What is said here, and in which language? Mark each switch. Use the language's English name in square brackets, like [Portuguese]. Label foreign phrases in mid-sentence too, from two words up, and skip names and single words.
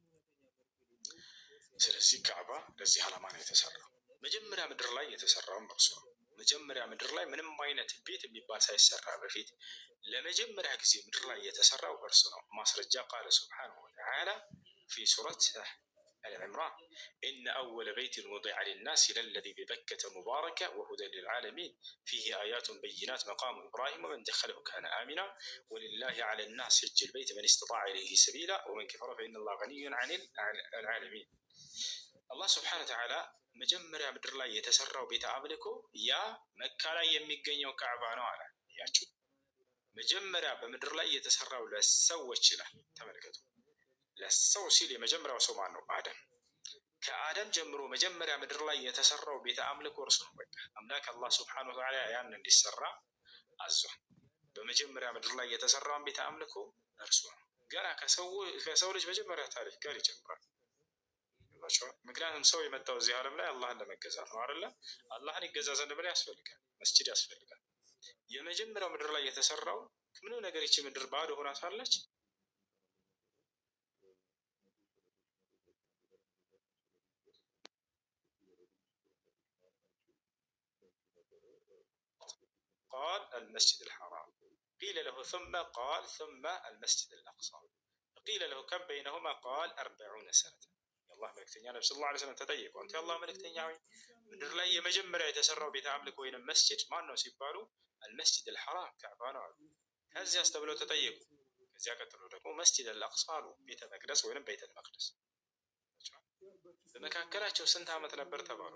[Amharic] ስለዚህ ካዕባ ለዚህ ዓላማ ነው የተሰራው። መጀመሪያ ምድር ላይ የተሰራውም እርሱ ነው። መጀመሪያ ምድር ላይ ምንም አይነት ቤት የሚባል ሳይሰራ በፊት ለመጀመሪያ ጊዜ ምድር ላይ የተሰራው እርሱ ነው። ማስረጃ [Arabic] قال سبحانه وتعالى في سورة العمران إن أول بيت وضع للناس للذي ببكة مباركة وهدى للعالمين فيه آيات بينات مقام إبراهيم ومن دخله كان آمنا ولله على الناس حج البيت من استطاع إليه سبيلا ومن كفر فإن الله غني عن العالمين. الله سبحانه وتعالى [Amharic] መጀመሪያ ምድር ላይ የተሰራው ቤተ አምልኮ ያ መካ ላይ የሚገኘው ካዕባ ነው አለ። ያችሁ መጀመሪያ በምድር ላይ የተሰራው ለሰዎች ይላል። ተመልከቱ፣ ለሰው ሲል የመጀመሪያው ሰው ማን ነው? አደም። ከአደም ጀምሮ መጀመሪያ ምድር ላይ የተሰራው ቤተ አምልኮ እርሱ ነው። በቃ አምላክ አላህ [Arabic] سبحانه وتعالى [Amharic] ያን እንዲሰራ አዟል። በመጀመሪያ ምድር ላይ የተሰራውን ቤተ አምልኮ እርሱ ነው። ገና ከሰው ልጅ መጀመሪያ ታሪክ ጋር ይጀምራል። ምክንያቱም ሰው የመጣው እዚህ ዓለም ላይ አላህን ለመገዛት ነው አይደለ? አላህን ይገዛ ዘንድ ምን ያስፈልጋል? መስጂድ ያስፈልጋል። የመጀመሪያው ምድር ላይ የተሰራው ምንም ነገር ይቺ ምድር ባዶ ሆና ሳለች [Arabic] قال المسجد الحرام قيل له ثم قال ثم المسجد الأقصى قيل له كم بينهما قال 40 سنة [Amharic] የአላህ መልእክተኛ ነብዩ [Arabic] صلى الله عليه وسلم [Amharic] ተጠየቁ። አንተ የአላህ መልእክተኛ ሆይ ምድር ላይ የመጀመሪያ የተሰራው ቤተ አምልኮ ወይንም መስጂድ ማን ነው ሲባሉ [Arabic] المسجد الحرام [Amharic] ካዕባ ነው አሉ። ከዚያስ ተብለው ተጠየቁ። ከዚያ ቀጥሎ ደግሞ [Arabic] مسجد الأقصى [Amharic] አሉ፣ ቤተ መቅደስ ወይንም ቤተ መቅደስ። በመካከላቸው ስንት ዓመት ነበር ተባሉ?